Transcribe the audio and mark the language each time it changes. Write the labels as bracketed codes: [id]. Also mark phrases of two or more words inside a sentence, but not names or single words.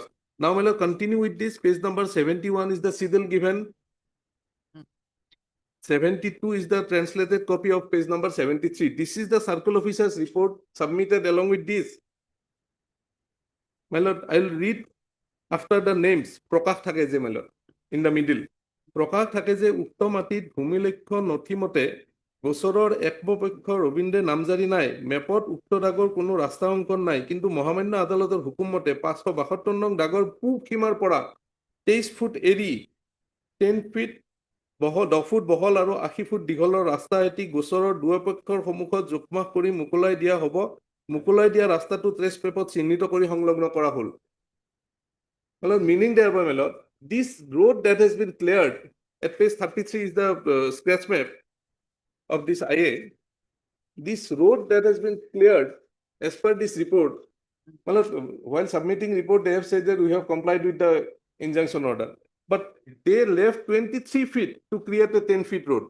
[en] Now, I will continue with this. Page number 71 is the signal given. 72 is the translated copy of page number 73. This is the Circle Officer's report submitted along with this. My lord, I will read after the names. [as] প্ৰকাশ থাকে যে, [en] my lord, in the middle. [as] প্ৰকাশ থাকে যে উক্ত মাটিত ভূমিলেখ নথিমতে বছৰৰ একপক্ষ ৰবীন্দ্ৰ নামজাৰি নাই মেপত উক্ত দাগৰ কোনো ৰাস্তা অংকন নাই কিন্তু মহামান্য আদালতৰ হুকুম মতে 572 নং দাগৰ পূব সীমাৰ পৰা 23 ফুট এৰি 10 ফিট বহল 10 ফুট বহল আৰু 80 ফুট দীঘলৰ ৰাস্তা এটি গোচৰৰ দুয়োপক্ষৰ সন্মুখত জোখমাখ কৰি মুকলাই দিয়া হ'ব মুকলাই দিয়া ৰাস্তাটো ট্ৰেছ পেপত চিহ্নিত কৰি সংলগ্ন কৰা হ'ল [en] well meaning there by my lord this road that has been cleared at page 33 is the sketch map of this IA, this road that has been cleared as per this report, while submitting report, they have said that we have complied with the injunction order, but they left 23 feet to create a 10 feet road.